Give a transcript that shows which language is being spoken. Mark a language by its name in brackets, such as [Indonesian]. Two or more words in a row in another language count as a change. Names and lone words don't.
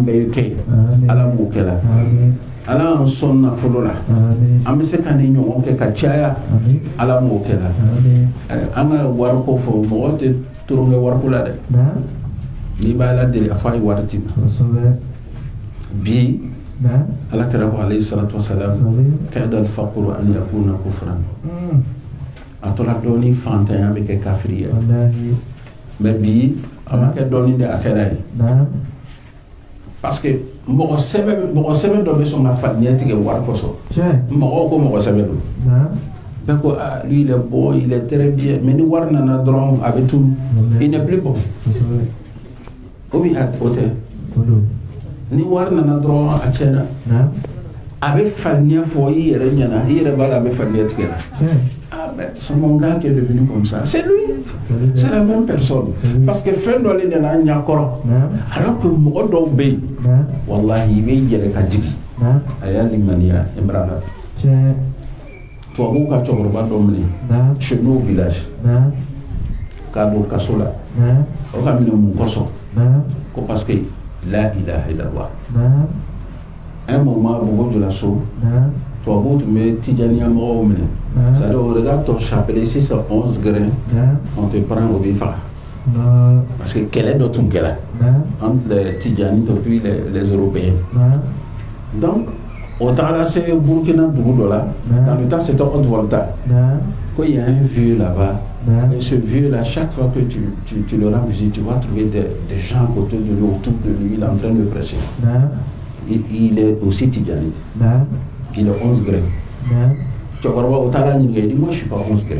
[Bambara] bɛɛ ye kɛ ye Ala m'o kɛ la Ala y'an sɔn nafolo la an bɛ se ka ni ɲɔgɔn kɛ ka caya Ala m'o kɛ la an ka wariko fɔ mɔgɔ tɛ turon kɛ wariko la dɛ n'i b'a Ala deli a fɔ a ye wari d'i ma bi Ala kɛra ko [Arabic] عليه الصلاة والسلام كاد الفقر أن يكون كفرا [Bambara] a tora dɔɔni fantanya bɛ kɛ kafiri ye mais bi a ma kɛ dɔɔni de a kɛra ye [French] parce que [Bambara] mɔgɔ sɛbɛ dɔ bɛ sɔn ka fadenya tigɛ wari kɔsɔn mɔgɔw ko mɔgɔ sɛbɛ don bɛɛ ko [French] lui il est bon il est très bien [Bambara] mais ni wari nana dɔrɔn a bɛ tunu [French] il n'est plus bon [Bambara] o bi o tɛ ni wari nana dɔrɔn a tiɲɛna a bɛ fadenya fɔ i yɛrɛ ɲɛna i yɛrɛ b'a la a bɛ fadenya tigɛ la [French] son gars qui est devenu comme ça c'est lui c'est la même personne parce que [Bambara] fɛn dɔ le nana ɲa kɔrɔ alors que mɔgɔ dɔw bɛ yen wallahi i bɛ yɛrɛ ka jigi a y'a limaniya Imrana tubabuw ka cɛkɔrɔba dɔ minɛ [French] chez nous au village [Bambara] k'a don kaso la o ka minɛ mun kɔsɔn ko [French] parce que [Arabic] لا إله إلا الله [French] un moment [Bambara] mɔgɔ donna so tubabuw tun bɛ tijaniya mɔgɔw minɛ [French] c'est-à-dire on regarde ton chapelet si c'est 11 grains on te prend au [Bambara] b'i faga [French] parce que [Bambara] kɛlɛ dɔ tun kɛra [French] entre les Tidjani et puis les Européens donc on [Bambara] tagara se Burkina dugu dɔ la [French] dans le temps c'était Haute-Volta qu'il y a un vieux là-bas et ce vieux là chaque fois que tu le rends visite tu vas trouver des gens à côté de lui autour de lui il est en train de prêcher il est aussi Tidjani qu'il est 11 degrés. Tu vois, au talent, il dit, moi je ne suis pas 11 degrés.